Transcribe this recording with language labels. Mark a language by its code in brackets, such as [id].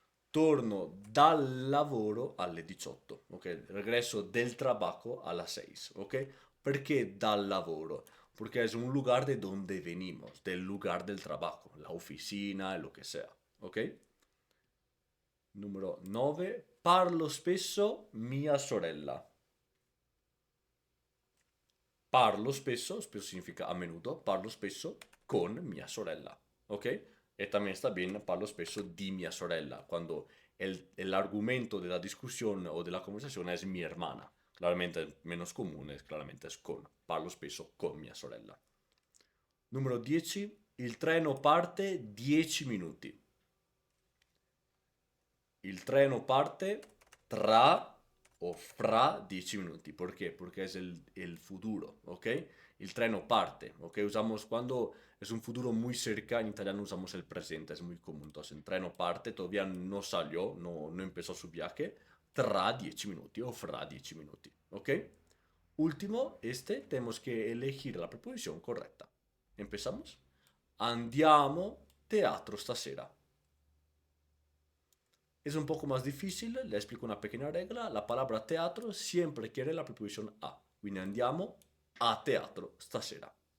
[it] Torno dal lavoro alle 18, ok? [es] Regreso del trabajo a las 6, ok? ¿Por qué dal lavoro? Porque es un lugar de donde venimos, del lugar del trabajo, la oficina, lo que sea, ok? [it] Numero 9. Parlo spesso mia sorella. Parlo spesso, spesso [es] significa a menudo, [it] parlo spesso con mia sorella, ¿ok? [es] Y también está bien, [it] parlo spesso di mia sorella, [es] cuando el argumento de la discusión o de la conversación es mi hermana. Claramente menos común, claramente es con. [it] Parlo spesso con mia sorella. Numero 10. Il treno parte 10 minuti. Il treno parte tra o fra 10 minuti. [es] ¿Por qué? Porque es el futuro, ¿ok? El treno parte, ¿ok? Usamos cuando es un futuro muy cerca, en italiano usamos el presente, es muy común. Entonces, el treno parte, todavía no salió, no empezó su viaje, [it] tra 10 minuti o fra 10 minuti, [es] ¿ok? Último, tenemos que elegir la preposición correcta. ¿Empezamos? [it] Andiamo teatro stasera. [es] Es un poco más difícil, le explico una pequeña regla. La palabra teatro siempre quiere la preposición a. [it] Quindi andiamo a teatro stasera.